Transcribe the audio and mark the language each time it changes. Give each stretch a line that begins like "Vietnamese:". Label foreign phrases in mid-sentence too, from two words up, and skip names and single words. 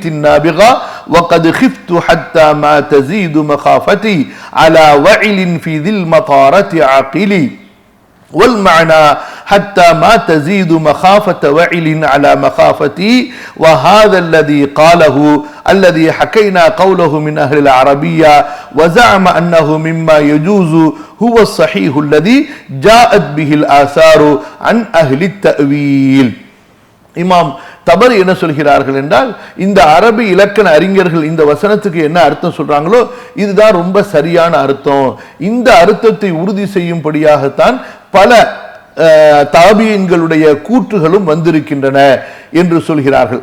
Arabic: النابغة وقد خفت حتى ما تزيد مخافتي على وعل في ذي المطارة عقلي والمعنى حتى ما تزيد مخافة وعل على مخافتي وهذا الذي قاله الذي حكينا قوله من أهل العربية وزعم أنه مما يجوز هو الصحيح الذي جاءت به الآثار عن أهل التأويل.
Tamil: இமாம் தபரி என்ன சொல்கிறார்கள் என்றால், இந்த அரபி இலக்கண அறிஞர்கள் இந்த வசனத்துக்கு என்ன அர்த்தம் சொல்றாங்களோ இதுதான் ரொம்ப சரியான அர்த்தம். இந்த அர்த்தத்தை உறுதி செய்யும்படியாகத்தான் பல தாபியின்களுடைய கூற்றுகளும் வந்திருக்கின்றன என்று சொல்கிறார்கள்.